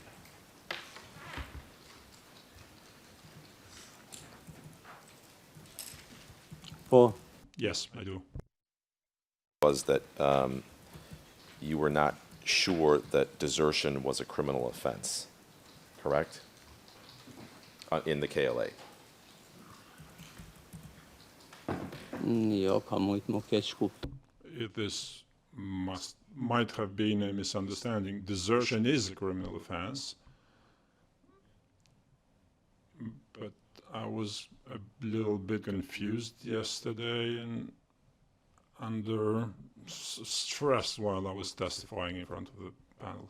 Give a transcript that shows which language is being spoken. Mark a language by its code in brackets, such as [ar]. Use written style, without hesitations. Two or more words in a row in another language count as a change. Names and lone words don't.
[sq] po [en] Yes, I do. Was that you were not sure that desertion was a criminal offense, correct? In the KLA. [sq] jo ka mujt më keq kuptuar. [en] This might have been a misunderstanding. Desertion is a criminal offense, but I was a little bit confused yesterday and under stress while I was testifying in front of the panel.